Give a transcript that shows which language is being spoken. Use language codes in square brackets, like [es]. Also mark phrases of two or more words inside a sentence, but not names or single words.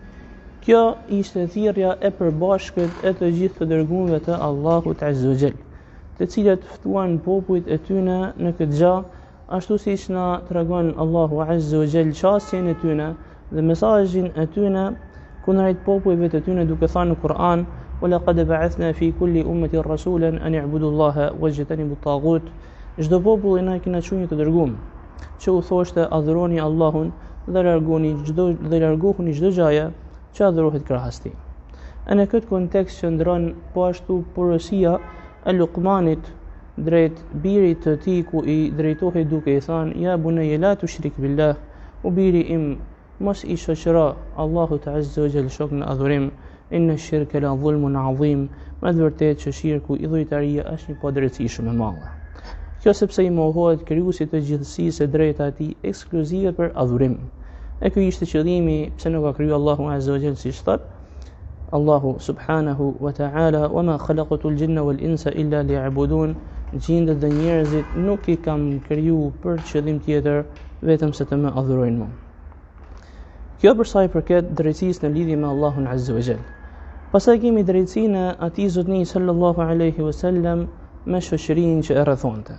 [sq] Kjo ishte thirrja e përbashkët e të gjithë të dërguarve të Allahut [ar] عز وجل, [sq] të cilët ftuan popujt e tyre në këtë gjë, ashtu siç na tregon Allahu [ar] عز وجل [sq] çastjen e tyre dhe mesazhin e tyre kundrejt popujve të tyre, duke thënë në Kur'an: [ar] "ولقد بعثنا في كل أمة رسولا أن اعبدوا الله واجتنبوا الطاغوت." [sq] Çdo popull na kena çuar të dërguam, që u thoshte adhuroni Allahun dhe largohuni çdo gjëje që adhurohet krahas tij. Në këtë kontekst qëndron po ashtu porosia e Luqmanit drejt birit të tij, ku i drejtohej duke i thënë: [ar] "يا بني لا تشرك بالله", [sq] o biri im, mos i shoqëro Allahut [ar] عز وجل [sq] shok në adhurim, [ar] إن الشرك لظلم عظيم, [sq] me të vërtetë që shirku, idhujtaria, është një padrejtësi shumë e madhe. Kjo sepse i mohohet krijuesit të gjithësisë e drejta e tij ekskluzive për adhurim. E ky ishte qëllimi pse nuk ka krijuar Allahu [ar] عز وجل, [sq] siç thot Allahu [ar] سبحانه وتعالى: "وما خلقت الجن والإنس إلا ليعبدون", [sq] gjindet dhe njerëzit nuk i kam kriju për qëllim tjetër vetëm se të më adhurojnë mua. Kjo për sa i përket drejtësisë në lidhje me Allahun [ar] عز وجل. [sq] Pastaj kemi drejtësinë e atij zotëni [ar] صلى الله عليه وسلم [sq] me shoqërinë që e rrethonte.